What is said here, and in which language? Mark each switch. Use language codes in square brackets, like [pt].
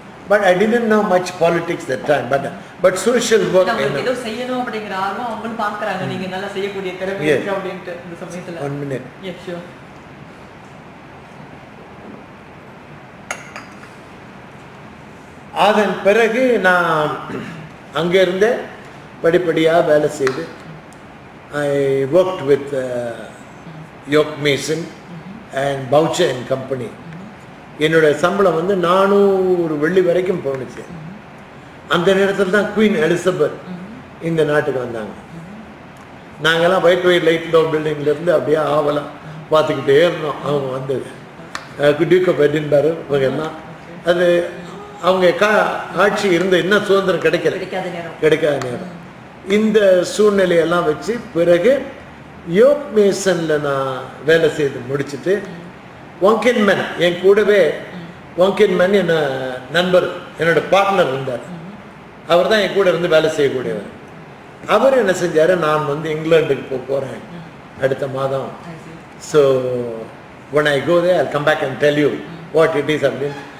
[en] But I didn't know much politics that time. But social work. [ta] ஏதோ செய்யணும் அப்படிங்கிற ஆர்வம் அவங்களும் பார்க்கறாங்க, நீங்க நல்லா செய்யக்கூடிய திறமை இருக்கு அப்படின்ட்டு இந்த சமயத்துல. [en] 1 minute. Yes, sure. [ta] அதன் பிறகு நான் அங்கே இருந்தே படிப்படியாக வேலை செய்து [en] I worked with York Mason and Boucher and Company. [ta] என்னோட சம்பளம் 400 வெள்ளி வரைக்கும் போணுச்சு. அந்த நேரத்தில் தான் குவீன் எலிசபெத் இந்த நாட்டுக்கு வந்தாங்க. நாங்கெல்லாம் ஒயிட் லைட் லோ பில்டிங்லேருந்து அப்படியே ஆவலாம் பார்த்துக்கிட்டே இருந்தோம். அவங்க வந்தது டியூக் ஆஃப் எடின்பர்க் இவங்க எல்லாம். அது அவங்க ஆட்சி இருந்த இன்னும் சுதந்திரம் கிடைக்காத நேரம். இந்த சூழ்நிலையெல்லாம் வச்சு பிறகு யோக் மேசனில் நான் வேலை செய்து முடிச்சுட்டு வாங்கின்மேன் என் கூடவே, வாங்கின்மேன் என்ன நண்பர், என்னோட பார்ட்னர் இருந்தார். அவர் தான் என் கூட இருந்து வேலை செய்யக்கூடியவர். அவர் என்ன செஞ்சார், நான் இங்கிலாந்துக்கு போகிறேன் அடுத்த மாதம். [en] so when I go there I'll come back and tell you what it is [ta] அப்படின்னு.